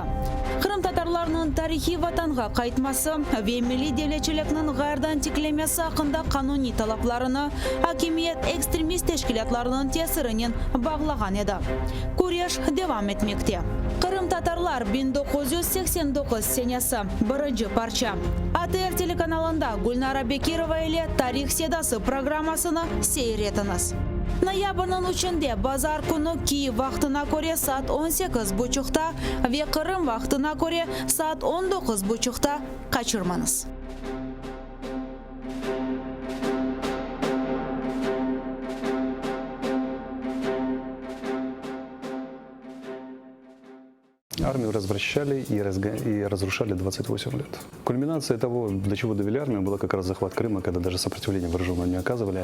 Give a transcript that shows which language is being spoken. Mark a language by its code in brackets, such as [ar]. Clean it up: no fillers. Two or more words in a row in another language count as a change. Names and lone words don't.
[crh] Kırım Tatarlarının tarihi vatanға qaytması ve milli devletçiliknin G'ardan tiklemesi hakkında kanuni talaplarını hakimiyet ekstremist teşkilatlarının tesirinin bağlagan edi. Kuruluş devam etmekte. Kırım Tatarlar 1989 senesi birinci parça. ATR telekanalında Gulnara Bekirova ile Tarih Sedası programmasını seyretiniz. Noyabr'ın 3'ünde Bazar günü Kiev vaxtına göre saat 18:30'da ve Kırım vaxtına göre saat 19:30'da kaçırmanız. [ru] Армию развращали и разрушали 28 лет. Кульминация того, до чего довели армию, была как раз захват Крыма, когда даже сопротивления вооруженного не оказывали.